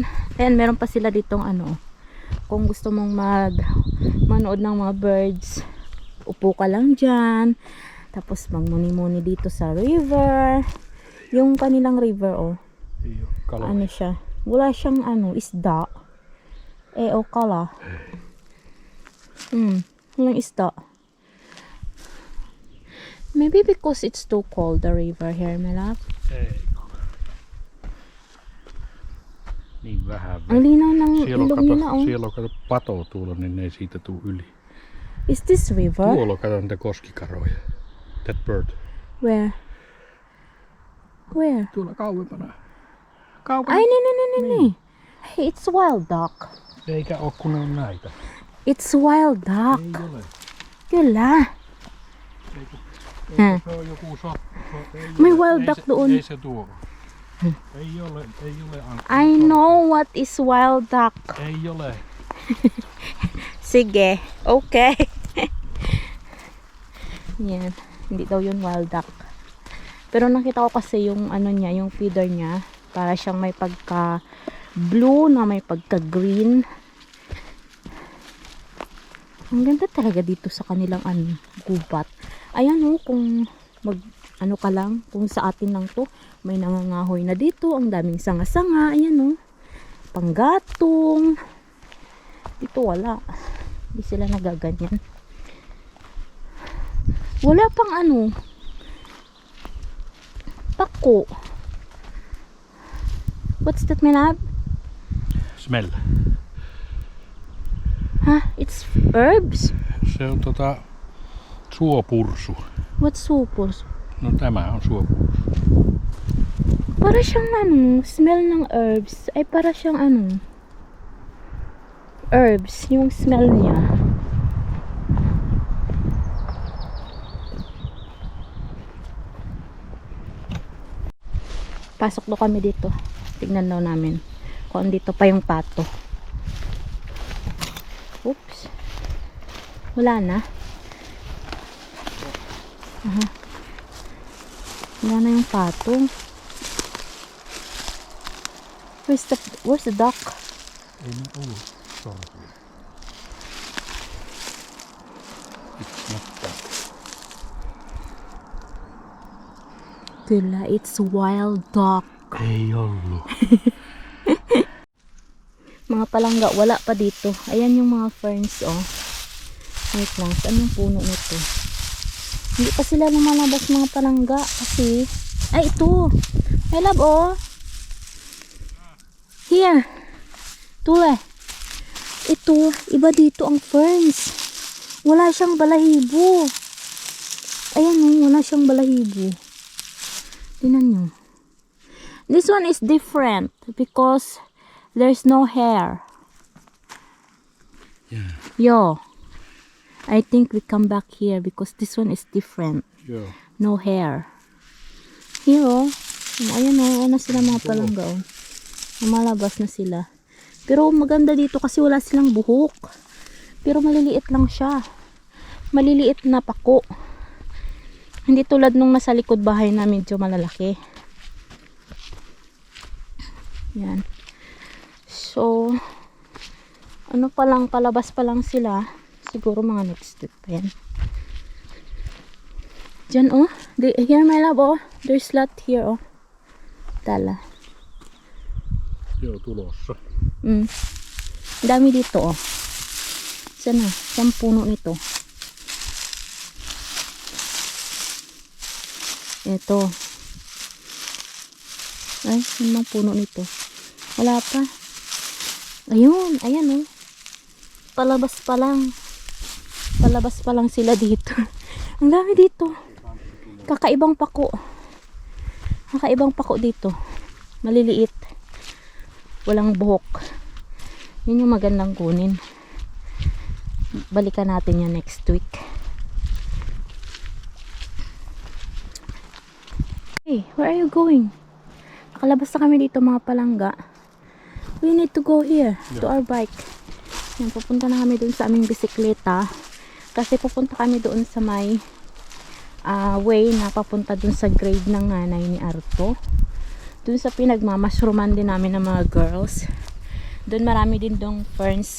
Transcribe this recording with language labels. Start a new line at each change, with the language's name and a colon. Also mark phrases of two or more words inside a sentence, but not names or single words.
Filipino: Ayan, meron pa sila ditong ano. Kung gusto mong manood ng mga birds, upo ka lang dyan. Tapos magmuni-muni dito sa river. Yung kanilang river, oh. Ano siya? Wala siyang ano, isda. O kala. Walang isda.
English: Maybe because it's too cold, the river here, my love.
Finnish: Niin vähän.
Filipino: Ang linaw ng ilog nila, oh.
Finnish: Siellä on kato pato tuolla, niin ei siitä tuu yli.
English: Is this river?
Finnish: Tuolla kato niitä koskikaroja.
English: That bird. Where? Where?
Finnish: Tuolla kauempana.
Filipino: Ay,
English: nee. Hey, it's wild duck.
Finnish: Eikä oo kun ne on näitä.
English: It's wild duck.
Finnish: Ei ole. Kyllä. Se on joku
Filipino: May
English: wild duck
Filipino: doon.
Finnish: Ei se tuo. Ei ole
English: I know what is wild duck.
Finnish: Ei ole.
Filipino: Sige, okay. Yan, hindi daw yun
English: wild duck.
Filipino: Pero nakita ko kasi yung ano niya, yung feeder niya, para siyang may pagka blue na may pagka green. Ang ganda talaga dito sa kanilang ano, gubat. Ayan, oh, kung mag ano ka lang, kung sa atin lang to, may nangangahoy na dito, ang daming sanga-sanga. Ayan, oh, panggatong. Dito wala. Hindi sila nagaganyan. Wala pang ano, pako.
English: What's that, my love? Smell. Huh? It's herbs?
Finnish: Se on suopursu.
English: What's supers?
Finnish: No tämä on suopursu.
Filipino: Para siyang ano, smell ng herbs. Ay, para siyang ano, herbs, yung smell niya. Pasok daw kami dito. Tignan daw namin kung dito pa yung pato. Oops. Wala na. Wala na yung pato.
English: Where's the duck?
Finnish: Ei ne ollut sorsia. Kyllä,
English: it's wild duck.
Finnish: Ei ollut.
Filipino: Mga palangga, wala pa dito. Ayan yung mga ferns, oh. Wait lang, saan yung puno nito? Hindi pa sila lumalabas mga palangga kasi, ay ito,
English: my love, oh. Here,
Finnish: tule.
Filipino: Ito, iba dito ang ferns. Wala siyang balahibo. ayan oh, wala siyang balahibo. Tingnan nyo.
English: This one is different because there's no hair. Yeah. Yo, I think we come back here because this one is different.
Finnish: Joo.
English: No hair. Here oh.
Filipino: Ayan oh, ano sila mga palangga oh. Lumalabas na sila. Pero maganda dito kasi wala silang buhok. Pero maliliit lang siya. Maliliit na pako. Hindi tulad nung nasa likod bahay na medyo malalaki. Yan. So, ano pa lang, palabas pa lang sila. Siguro mga
English: next week
Filipino: pa yan. Diyan oh.
English: Here my love
Filipino: oh.
English: There's lot here oh. Tala.
Finnish: Joo, tulossa.
Filipino: Dami dito oh. Sana, saan puno nito? Ito. Ay, saan bang puno nito? Wala pa. Ayun, ayan oh. Palabas pa lang. Palabas pa lang sila dito. Ang dami dito. Kakaibang pako. Kakaibang pako dito. Maliliit. Walang buhok. Yun yung magandang kunin. Balikan natin yan
English: next week. Hey, where are you going?
Filipino: Nakalabas na kami dito mga palangga.
English: We need to go here to our bike.
Filipino: Yan, pupunta na kami dun sa aming bisikleta. Kasi pupunta kami doon sa may way na papunta dun sa grave ng nanay ni Arto. Dun sa pinagmamashruman din namin ng mga girls. Dun marami din dong ferns.